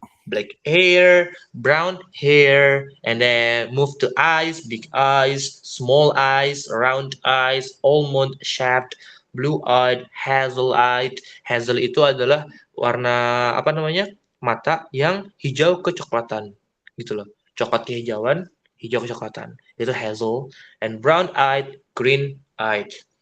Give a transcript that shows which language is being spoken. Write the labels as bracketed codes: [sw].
[en] Black hair, brown hair, and then move to eyes, big eyes, small eyes, round eyes, almond shaped, blue-eyed, hazel-eyed. [id] Hazel itu adalah warna apa namanya? Mata yang hijau kecoklatan. Gitu loh. Coklat kehijauan, hijau kecoklatan. Itu hazel. [en] And brown-eyed, green-eyed.